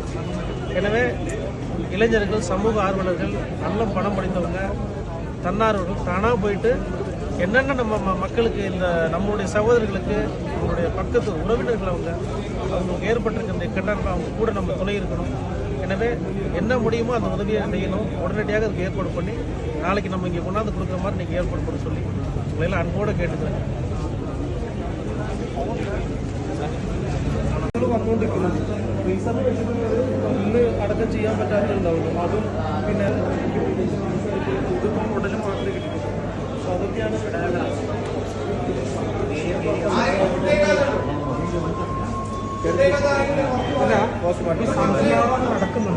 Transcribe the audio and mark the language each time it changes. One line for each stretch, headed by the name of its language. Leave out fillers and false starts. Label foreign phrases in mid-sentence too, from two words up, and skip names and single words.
Tamil: எனவே இளைஞர்கள், சமூக ஆர்வலர்கள், நல்ல பணம் படித்தவங்க, தன்னார்வர்கள் தானாக போயிட்டு என்னென்ன நம்ம மக்களுக்கு இந்த நம்மளுடைய சகோதரர்களுக்கு அவங்களுடைய பக்கத்து உறவினர்கள் அவங்களுக்கு ஏற்பட்டிருக்கிற இந்த கட்டணம் அவங்க கூட நம்ம துணை இருக்கணும். எனவே என்ன முடியுமோ அந்த உதவியை செய்யணும். உடனடியாக அதுக்கு ஏற்பாடு பண்ணி நாளைக்கு நம்ம இங்கே கொண்டாந்து கொடுக்குற மாதிரி நீங்கள் ஏற்பாடு பண்ண சொல்லி உங்களையெல்லாம் அன்போடு கேட்டுக்கிறேன்.
Malayalam: വന്നുകൊണ്ടിരിക്കുന്നത് റീസെന്റ് ഇന്ന് അടക്കം ചെയ്യാൻ പറ്റാത്തതുണ്ടാവുള്ളൂ. അതും പിന്നെ ഇതിപ്പം ഉടലും മാത്രമേ കിട്ടിയിട്ടുള്ളൂ. അപ്പോൾ അതൊക്കെയാണ് നടക്കുന്നുണ്ട്.